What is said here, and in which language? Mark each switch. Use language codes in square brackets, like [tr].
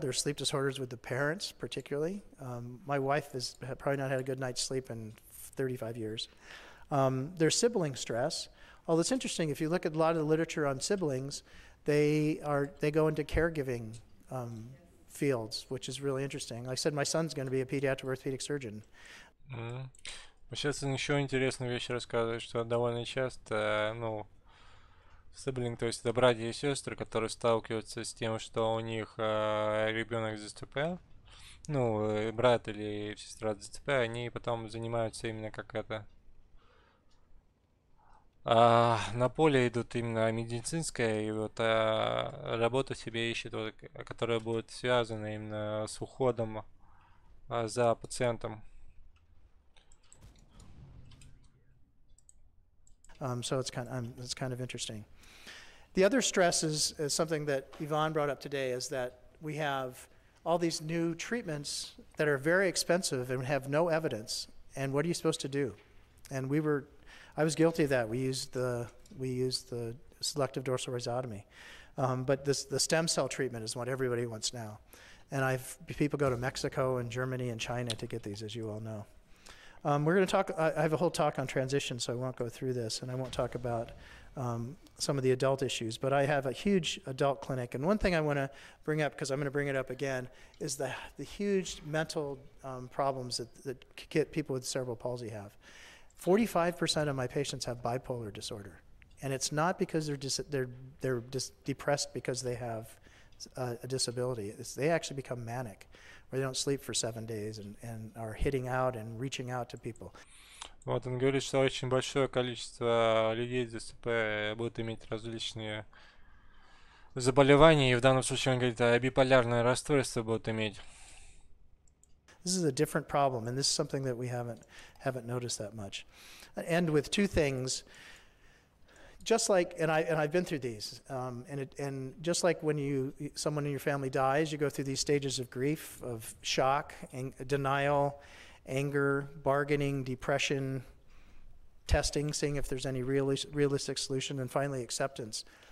[en] There's sleep disorders with the parents, particularly. My wife has probably not had a good night's sleep in 35 years. There's sibling stress. Although it's interesting, if you look at a lot of the literature on siblings, they go into caregiving fields, which is really interesting. Like I said, my son's going to be a pediatric orthopedic surgeon. [ru] Сейчас он еще интересную вещь рассказывает, что довольно часто, ну, сиблинг, то есть это братья и сестры, которые сталкиваются с тем, что у них ребенок с ДЦП, ну, брат или сестра с ДЦП, они потом занимаются именно как это. На поле идут именно медицинская, и вот работу себе ищет, вот, которая будет связана именно с уходом за пациентом. [en] So it's kind of interesting. The other stress is something that Yvonne brought up today, is that we have all these new treatments that are very expensive and have no evidence. And what are you supposed to do? And I was guilty of that. We used the selective dorsal rhizotomy, but the stem cell treatment is what everybody wants now. And people go to Mexico and Germany and China to get these, as you all know. We're going to talk. I have a whole talk on transition, so I won't go through this, and I won't talk about some of the adult issues. But I have a huge adult clinic, and one thing I want to bring up, because I'm going to bring it up again, is the huge mental problems that people with cerebral palsy have. 45% of my patients have bipolar disorder, and it's not because they're depressed because they have a disability. They actually become manic, where they don't sleep for 7 days and are hitting out and reaching out to people. [ru] Вот он говорит, что очень большое количество людей с ДЦП будут иметь различные заболевания, и в данном случае он говорит, биполярное расстройство будут иметь. [en] This is a different problem, and this is something that we haven't noticed that much. I end with 2 things. Just like, and I've been through these, and just like when someone in your family dies, you go through these stages of grief, of shock, denial, anger, bargaining, depression, testing, seeing if there's any realistic solution, and finally acceptance.